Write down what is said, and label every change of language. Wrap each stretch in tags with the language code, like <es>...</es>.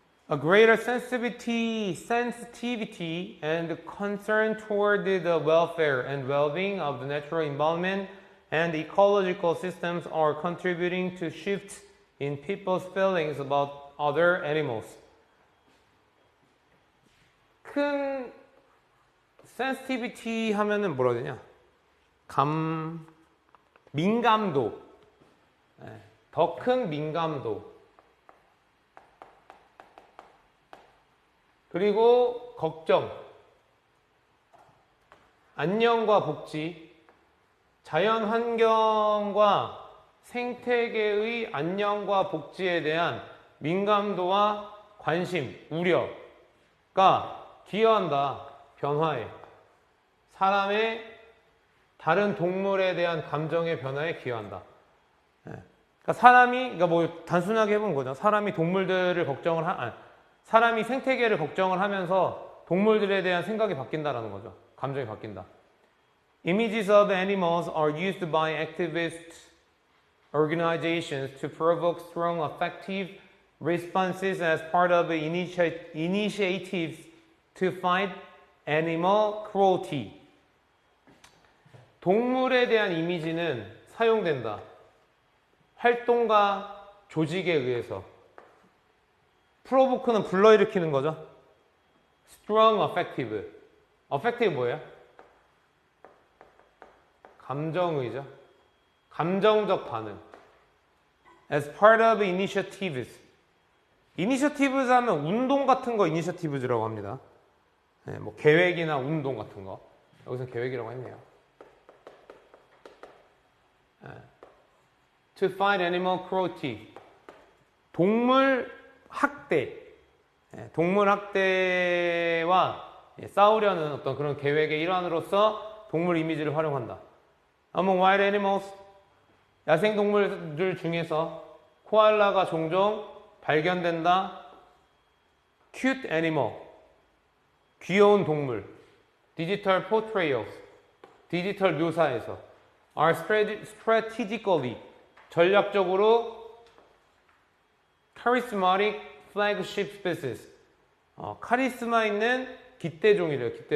<en>A greater sensitivity and concern toward the welfare and well-being of the natural environment and ecological systems are contributing to shifts in people's feelings about other animals.</en> <ko>큰 sensitivity 하면은 뭐라 해야 되냐? 민감도. 더 큰 민감도. 그리고 걱정. 안녕과 복지. 자연 환경과 생태계의 안녕과 복지에 대한 민감도와 관심, 우려가 기여한다. 변화에. 사람의 다른 동물에 대한 감정의 변화에 기여한다. 그러니까 그러니까 뭐 단순하게 해본 거죠. 사람이 동물들을 사람이 생태계를 걱정을 하면서 동물들에 대한 생각이 바뀐다라는 거죠. 감정이 바뀐다.</ko> <en>Images of animals are used by activist organizations to provoke strong affective responses as part of initiatives to fight animal cruelty.</en> <ko>동물에 대한 이미지는 사용된다. 활동과 조직에 의해서. 프로보크는 불러일으키는 거죠.</ko> <en>strong affective. affective</en> <ko>뭐예요? 감정의죠. 감정적 반응.</ko> <en>as part of initiatives.</en> <ko>initiatives 하면 운동 같은 거 initiatives라고 합니다. 뭐 계획이나 운동 같은 거. 여기서 계획이라고 했네요.</ko> <en>To fight animal cruelty.</en> <ko>동물 학대. 동물 학대와 싸우려는 어떤 그런 계획의 일환으로서 동물 이미지를 활용한다.</ko> <en>Among wild animals,</en> <ko>야생 동물들 중에서 코알라가 종종 발견된다.</ko> <en>cute animal,</en> <ko>귀여운 동물,</ko> <en>digital portrayals,</en> <ko>디지털 묘사에서</ko> <en>are strategically,</en> <ko>전략적으로</ko> <en>charismatic flagship species,</en> <ko>카리스마 있는 기대종이래요.</ko>